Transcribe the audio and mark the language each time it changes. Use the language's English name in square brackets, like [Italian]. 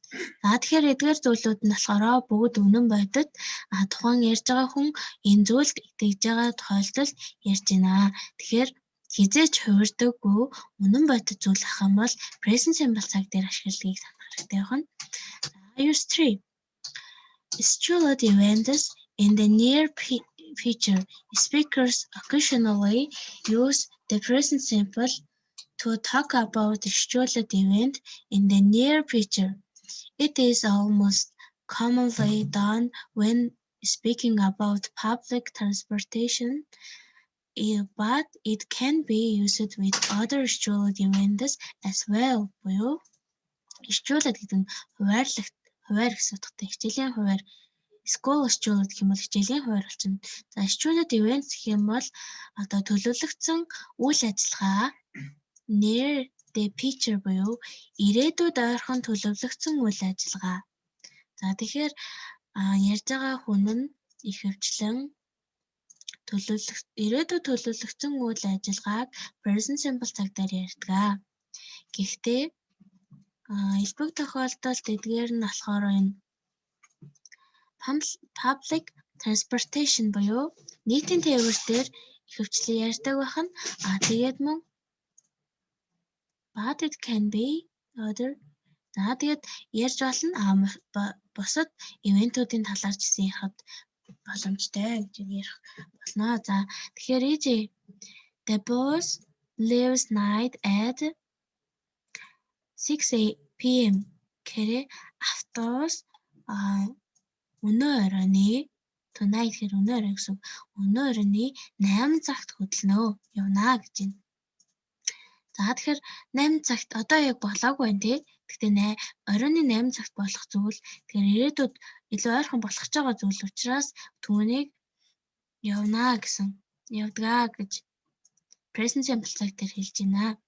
[Mongolian] За тэгэхээр эдгээр зүйлүүд нь болохоор бүгд үнэн бодит тухайн ярьж байгаа хүн энэ зүйлд итгэж байгаа тохиолдолд ярьж байна. Тэгэхээр хизээч хувирдаггүй үнэн бодит зүйл ах юм бол present simple цаг дээр ашигладгийг санах хэрэгтэй байна. [English] Use 3. Scheduled events in the near future. Speakers occasionally use the present simple to talk about the scheduled event in the near future. It is almost commonly done when speaking about public transportation, but it can be used with other scheduled events as well. [Mongolian] Буюу scheduled гэдэг нь хуваар гэсэн утгатай. Хичээлийн хуваар school scheduled гэх юм бол хичээлийн хуваар болчихно. За scheduled events гэх юм бол одоо төлөвлөгдсөн үйл ажиллагаа [English] near the future [Mongolian] буюу ирээдүйд ойрхон төлөвлөгдсөн үйл ажиллагаа. За тэгэхээр ярьж байгаа хүн нь ихэвчлэн ирээдүйд төлөвлөгдсөн үйл ажиллагааг present simple цаг дээр ярьдаг. Гэхдээ элбэг тохиолдолд эдгээр нь болохоор энэ public transportation буюу нийтийн тээвэр дээр ихэвчлэн ярьдаг байх нь тэгээд мөн [English] but it can be other. [Mongolian] За тэгээд ярьж болно бусад ивентүүдийн талаар ч гэсэн ярихад боломжтой гэж ярих болно. За тэгэхээр [English] the boss leaves night at 6 PM. [Mongolian] Гэхээр автобус өнөө оройны tonight гэхээр өнөө орой гэсэн. Өнөө оройны 8 цагт хөдлөнө явна гэж байна. За тэгэхээр 8 цагт одоо яг болоогүй байна тий. Гэхдээ оройны 8 цагт болох зүйл тэгэхээр ирээдүйд илүү ойрхон болох ч байгаа зүйл учраас түүнийг явна гэсэн явдгаа гэж present simple цаг дээр хэлж байна.